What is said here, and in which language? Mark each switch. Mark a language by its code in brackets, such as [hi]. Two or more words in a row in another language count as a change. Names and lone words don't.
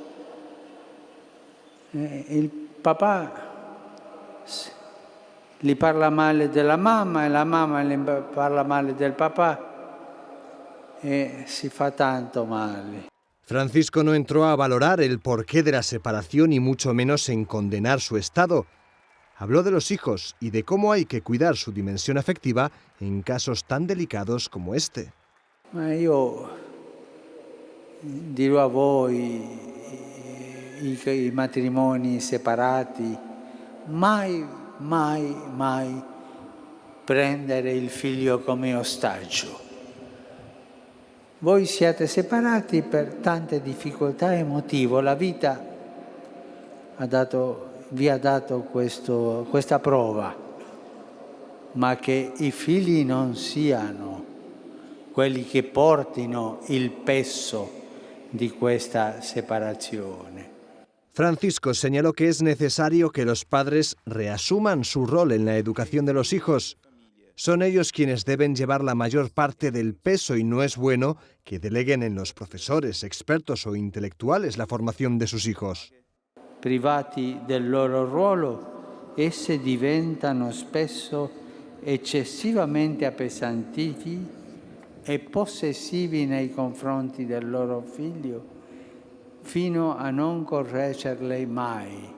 [it] Il papà gli parla male della mamma e la mamma gli parla male del papà e si fa tanto male. [es] Francisco no entró a valorar el porqué de la separación y mucho menos en condenar su estado. Habló de los hijos y de cómo hay que cuidar su dimensión afectiva en casos tan delicados como este. [it] Ma io dirò a voi, i matrimoni separati, mai prendere il figlio come ostaggio. Voi siete separati per tante difficoltà emotive, la vita vi ha dato questa prova, ma che i figli non siano quelli che portino il peso di questa separazione. [es] Francisco señaló que es necesario que los padres reasuman su rol en la educación de los hijos. Son ellos quienes deben llevar la mayor parte del peso y no es bueno que deleguen en los profesores, expertos o intelectuales la formación de sus hijos. [it] Privati del loro ruolo, esse diventano spesso eccessivamente appesantiti e possessivi nei confronti del loro figlio, fino a non correggerli mai.